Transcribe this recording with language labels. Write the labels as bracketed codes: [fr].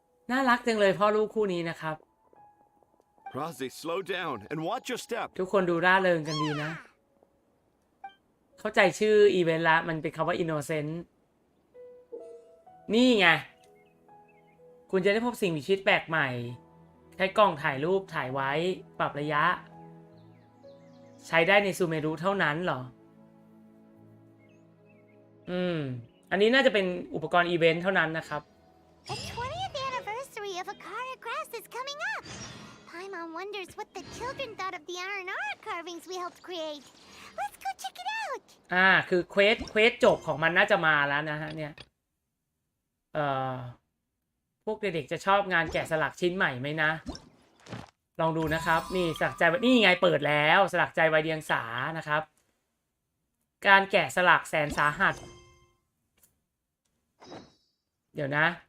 [th] น่ารักจังเลยพ่อลูกคู่นี้นะครับ [en] Rozzy, slow down and watch your step. [th] ทุกคนดูร่าเริงกันดีนะ เข้าใจชื่ออีเวนต์ละมันเป็นคำว่า innocent นี่ไง คุณจะได้พบสิ่งมีชีวิตแปลกใหม่ ใช้กล้องถ่ายรูปถ่ายไว้ปรับระยะ ใช้ได้ในซูเมรุเท่านั้นเหรอ อันนี้น่าจะเป็นอุปกรณ์อีเวนต์เท่านั้นนะครับ [en] The 20th anniversary of Akara Grass is coming up. Paimon wonders what the children thought of the Aranara carvings we helped create. Let's go check it out. [th] คือเควสจบของมันน่าจะมาแล้วนะฮะเนี่ยพวกเด็กๆจะชอบงานแกะสลักชิ้นใหม่ไหมนะ ลองดูนะครับ นี่สลักใจนี่ไงเปิดแล้วสลักใจไวเดียงสานะครับ การแกะสลักแสนสาหัส เดี๋ยวนะ